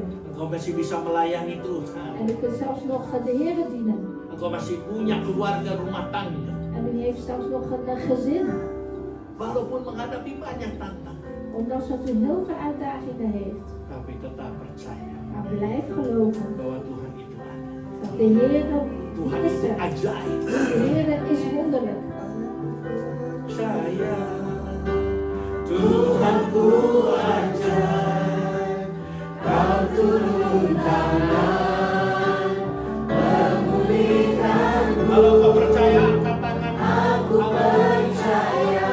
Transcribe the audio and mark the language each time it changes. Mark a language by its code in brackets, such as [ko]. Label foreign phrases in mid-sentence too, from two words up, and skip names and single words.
[id] Engkau masih bisa melayani Tuhan. [nl] En u kunt zelfs nog de Heer dienen. [id] Engkau masih punya keluarga rumah tangga. [nl] En u heeft zelfs nog een gezin. [id] Walaupun menghadapi banyak tantangan, [nl] Ondanks dat u heel veel uitdagingen heeft. [id] tapi tetap percaya [nl] Maar blijf geloven [id] bahwa Tuhan itu ada. [nl] dat de Heer [id] Tuhan [nl] is [id] itu [nl] er. [id] ajaib. [nl] De Heer is wonderlijk. [id] Percaya Tuhanku ajaib, Kau turun tangan, memulihkanku. kalau kau percaya, angkat tangan. Aku percaya,